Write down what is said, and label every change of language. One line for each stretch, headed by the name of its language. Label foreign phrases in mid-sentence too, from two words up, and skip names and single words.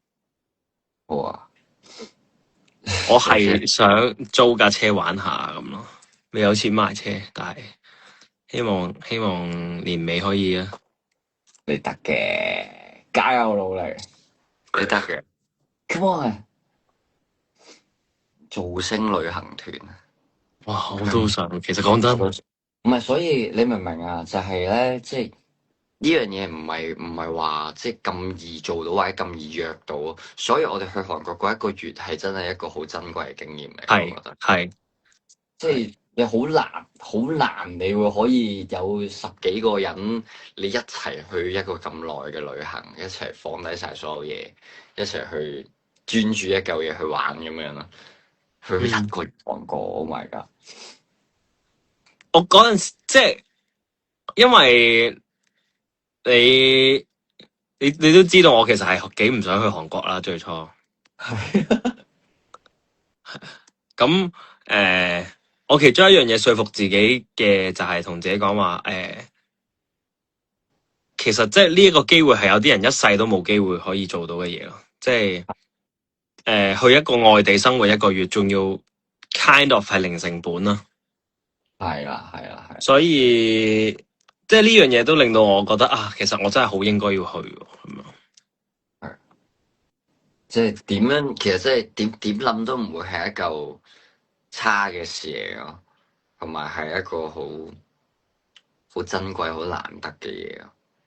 Cantonese: 好啊，我你車係想租架車玩下咁咯，未有錢買車，但係希望年尾可以啊。你得嘅，加油努力，你得嘅。
English: Come on，
Cantonese: 造星旅行團。哇！我都想，其實講真，唔係，所以你明唔明啊？就係咧，即係呢樣嘢唔係話即係咁易做到或者咁易約到，所以我哋去韓國嗰一個月係真係一個好珍貴嘅經驗嚟，係我覺得。係即係你好難，你會可以有十幾個人，你一齊去一個咁耐嘅旅行，一齊放低晒所有嘢，一齊去專注一嚿嘢去玩咁樣咯。去一個月韓國 ，
English: Oh my god！
Cantonese: 我嗰陣時即係因為你都知道，我其實係幾唔想去韓國啦，最初。咁我其中一樣嘢說服自己嘅就係同自己講話，其實即係呢一個機會係有啲人一世都冇機會可以做到嘅嘢咯，即係去一個外地生活一個月，仲要
English: kind of
Cantonese: 係零成本啦。係啦，係啦，係。所以即係呢樣嘢都令到我覺得啊，其實我真係好應該要去喎咁樣。係，即係點樣？其實即係點諗都唔會係一嚿差嘅事嚟咯，同埋係一個好珍貴、好難得嘅嘢咯。